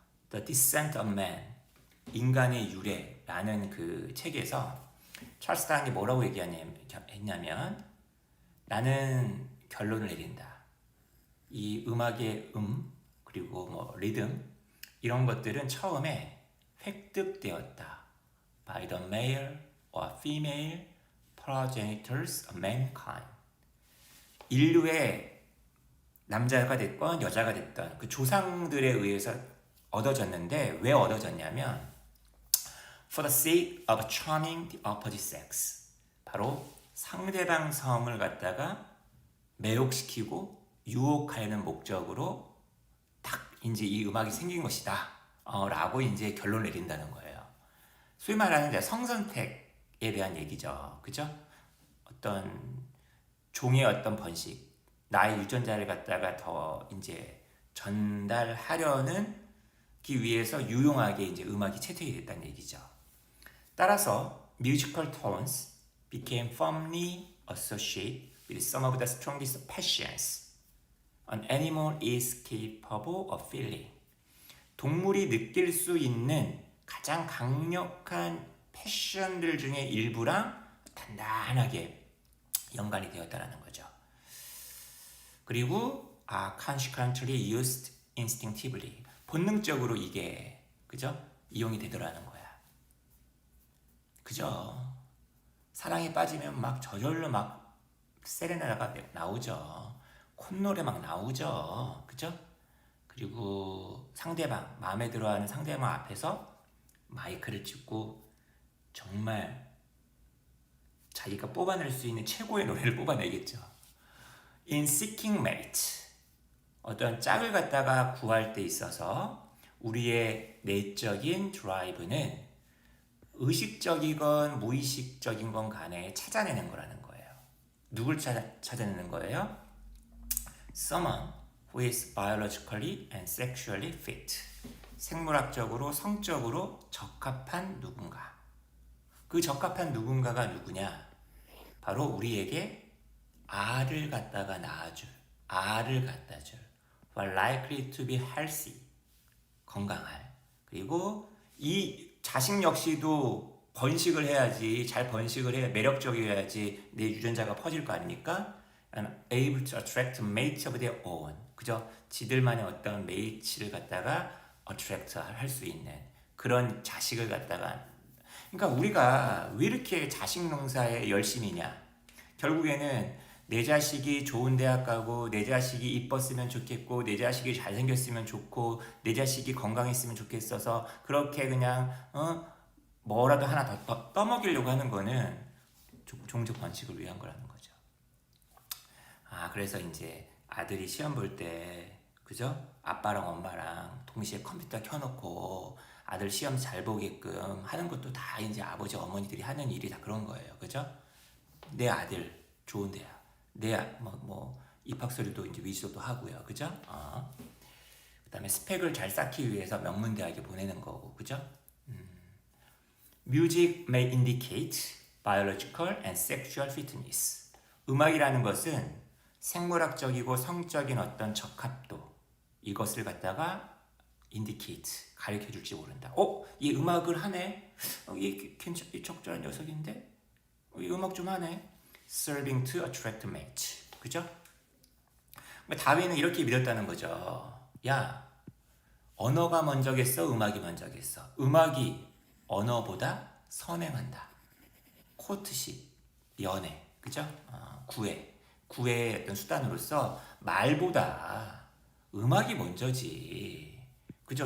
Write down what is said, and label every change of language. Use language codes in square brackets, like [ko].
[ko] The Descent of Man, 인간의 유래라는 그 책에서 찰스 다윈이 뭐라고 얘기했냐면 나는 결론을 내린다. 이 음악의 그리고 뭐 리듬 이런 것들은 처음에 획득되었다. [en] By the male or female progenitors of mankind. [ko] 인류의 남자가 됐건 여자가 됐던 그 조상들에 의해서 얻어졌는데 왜 얻어졌냐면 [en] For the sake of charming the opposite sex. [ko] 바로 상대방 성을 갖다가 매혹시키고 유혹하려는 목적으로 딱 이제 이 음악이 생긴 것이다. 라고 이제 결론을 내린다는 거예요. 소위 말하는 성선택에 대한 얘기죠. 그죠? 어떤 종의 어떤 번식, 나의 유전자를 갖다가 더 이제 전달하려는 기 위해서 유용하게 이제 음악이 채택이 됐다는 얘기죠. 따라서 [en] musical tones became firmly associated with some of the strongest passions an animal is capable of feeling. [ko] 동물이 느낄 수 있는 가장 강력한 패션들 중에 일부랑 단단하게 연관이 되었다는 거죠. 그리고 [en] consequently used instinctively. [ko] 본능적으로 이게 그죠? 이용이 되더라는 거야. 그죠? 사랑에 빠지면 막 저절로 막 세레나가 나오죠. 콧노래 막 나오죠. 그죠? 그리고 상대방, 마음에 들어하는 상대방 앞에서 마이크를 찍고 정말 자기가 뽑아낼 수 있는 최고의 노래를 뽑아내겠죠. [en] In seeking mate, [ko] 어떤 짝을 갖다가 구할 때 있어서 우리의 내적인 드라이브는 의식적이건 무의식적인 건 간에 찾아내는 거라는 거예요. 누굴 찾아내는 거예요? [en] Someone who is biologically and sexually fit. [ko] 생물학적으로, 성적으로 적합한 누군가. 그 적합한 누군가가 누구냐? 바로 우리에게 알을 갖다가 낳아줄, 알을 갖다줄. [en] While likely to be healthy. [ko] 건강할. 그리고 이 자식 역시도 번식을 해야지, 잘 번식을 해야 매력적이어야지 내 유전자가 퍼질 거 아닙니까? [en] And able to attract mates of their own. [ko] 그죠? 지들만의 어떤 메이츠를 갖다가 attract 할 수 있는 그런 자식을 갖다가. 그러니까 우리가 왜 이렇게 자식 농사에 열심이냐? 결국에는 내 자식이 좋은 대학 가고 내 자식이 이뻤으면 좋겠고 내 자식이 잘생겼으면 좋고 내 자식이 건강했으면 좋겠어서 그렇게 그냥 뭐라도 하나 더 떠먹이려고 하는 거는 종족 번식을 위한 거라는 거죠. 그래서 이제 아들이 시험 볼 때 그죠? 아빠랑 엄마랑 동시에 컴퓨터 켜놓고 아들 시험 잘 보게끔 하는 것도 다 이제 아버지 어머니들이 하는 일이 다 그런 거예요. 그죠? 내 아들 좋은 대학. 뭐 입학서류도 이제 위조도 하고요. 그죠? 그다음에 스펙을 잘 쌓기 위해서 명문대학에 보내는 거고. 그죠? [en] Music may indicate biological and sexual fitness. [ko] 음악이라는 것은 생물학적이고 성적인 어떤 적합도, 이것을 갖다가 indicate, 가르쳐줄지 모른다. 얘 음악을 하네? 얘 적절한 녀석인데? 얘 음악 좀 하네? [en] Serving to attract mate. [ko] 그죠? 다윈은 이렇게 믿었다는 거죠. 야, 언어가 먼저겠어? 음악이 먼저겠어? 음악이 언어보다 선행한다. 코트십, 연애, 그죠? 구애의 어떤 수단으로서 말보다 음악이 먼저지. 그죠?